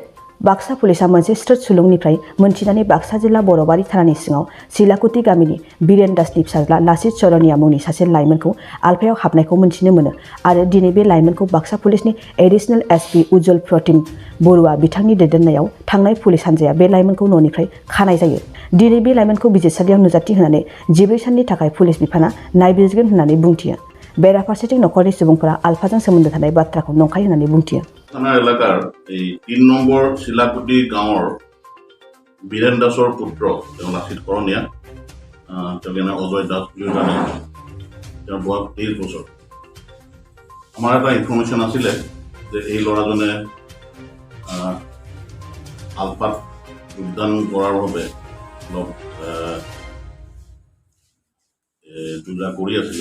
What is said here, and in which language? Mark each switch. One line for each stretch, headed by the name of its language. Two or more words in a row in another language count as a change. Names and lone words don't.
Bodo: बाक्सा पुलिसा मोनसे स्रोत सुलुंनिफ्राय मोनथिनानै बाक्सा जिल्ला बरबारि थानानि सिङाव सिलाकुति गामिनि बिरेन दासनि फिसाज्ला लासित चरनिया मुंनि सासे लाइमोनखौ आलफायाव हाबनायखौ मोनथिनो मोनो आरो दिनै बे लाइमोनखौ बाक्सा पुलिसनि एडिशनेल एसपि उज्जवल प्रतिम बरुवा बिथांनि दैदेननायाव थांनाय पुलिस हान्जाया बे लाइमोनखौ न'निफ्राय खानाय जायो। दिनै बे लाइमोनखौ बिजिरसालियाव नुजाथि होनानै 14 साननि थाखाय पुलिस बिफाना नायबिजिरगोन होननानै बुंथियो। बेराफारसेथिं नखरनि सुबुंफोरा आलफाजों सोमोन्दो थानाय बाथ्राखौ नंखाय होननानै बुंथियो।
Assamese: थाना এলাকাৰ এই 3 নম্বৰ শিলাকুটি গাঁৱৰ বীৰেন দাসৰ পুত্ৰ তেওঁ লাচিত চৰনিয়া তেওঁ অজয় দাস বুলি জানে তেওঁৰ বয়স 23 বছৰ। আমাৰ এটা ইনফৰমেশ্যন আছিলে যে এই ল'ৰাজনে আলফাত যোগদান কৰাৰ বাবে অলপ যোজা কৰি আছিলে।